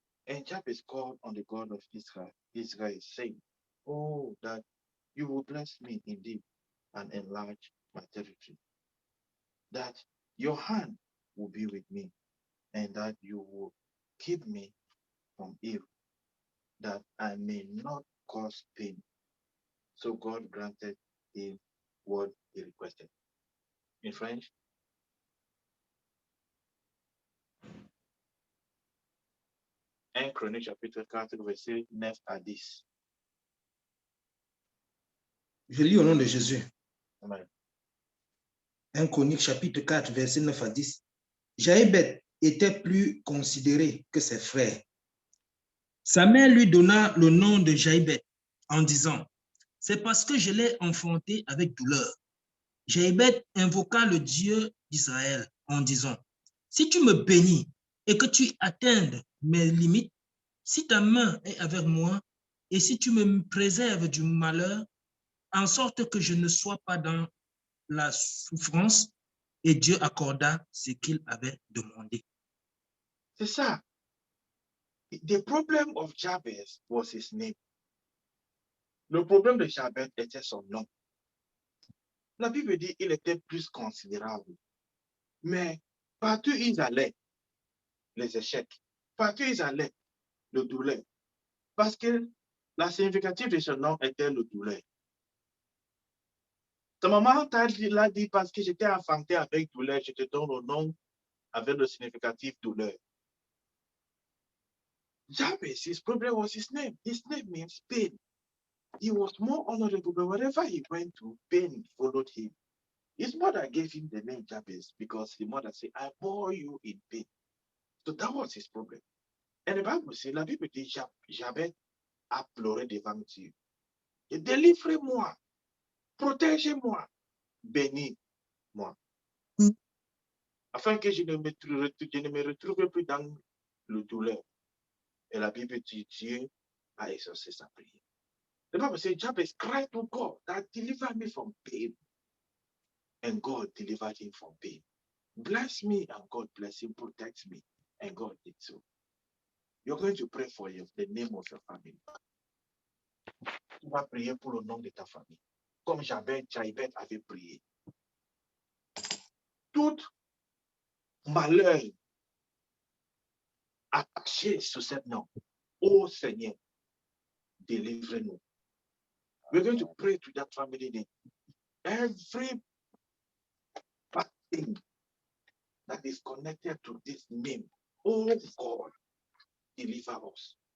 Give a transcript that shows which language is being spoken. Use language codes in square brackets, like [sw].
[en] And Jabez called on the God of Israel, saying, oh, that you will bless me indeed and enlarge my territory, that your hand will be with me, and that you will keep me from evil, that I may not cause pain. So God granted him what he requested. In French, [fr] un Chronique chapitre 4, verset 9 à 10. Je lis au nom de Jésus. Amen. 1 Chronique chapitre 4, verset 9 à 10. Jaïbeth était plus considéré que ses frères. Sa mère lui donna le nom de Jaïbeth en disant, c'est parce que je l'ai enfanté avec douleur. Jaïbeth invoqua le Dieu d'Israël en disant, si tu me bénis et que tu atteignes mes limites, si ta main est avec moi et si tu me préserves du malheur, en sorte que je ne sois pas dans la souffrance, et Dieu accorda ce qu'il avait demandé. C'est ça. [en] The problem of Jabez was his name. [fr] Le problème de Jabez était son nom. La Bible dit qu'il était plus considérable. Mais partout où ils allaient, les échecs, partout où ils allaient, le douleur. Parce que la significative de son nom était le douleur. Ta maman l'a dit parce que j'étais enfanté avec douleur, je te donne le nom avec le significatif douleur. [en] Jabez, his problem was his name. His name means pain. He was more honorable, but wherever he went to, pain followed him. His mother gave him the name Jabez because the mother said, I bore you in pain. So that was his problem. And the Bible says, [fr] la Bible dit, Jabez a pleuré devant Dieu. Et délivrez-moi, protégez-moi, bénis-moi. Afin que je ne me retrouve plus dans le douleur. Et la Bible dit, Dieu a exaucé sa prière. [en] The Bible says, Jabez cried to God that deliver me from pain. And God delivered him from pain. Bless me and God bless him, protect me. And God did so. You're going to pray for you, the name of your family. [fr] Tu vas prier pour le nom de ta famille. Comme Jaïbeth avait prié. Tout malheur attaché sur ce nom. Oh Seigneur, délivre-nous. [en] We're going to pray to that family name. Every bad thing that is connected to this name, oh God, deliver us.